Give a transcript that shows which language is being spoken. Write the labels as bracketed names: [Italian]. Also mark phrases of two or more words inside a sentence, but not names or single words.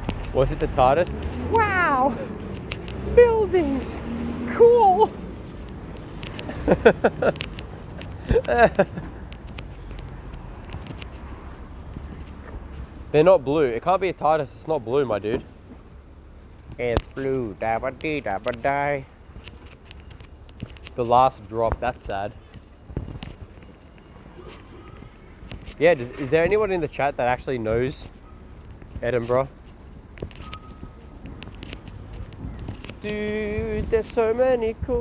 [English] Was it the TARDIS? Wow! Buildings! Cool! They're not blue. It can't be a TARDIS. It's not blue, my dude. It's blue. Da-ba-dee, da-ba-die. The last drop. That's sad. Yeah, is there anyone in the chat that actually knows Edinburgh? Dude, there's so many cool...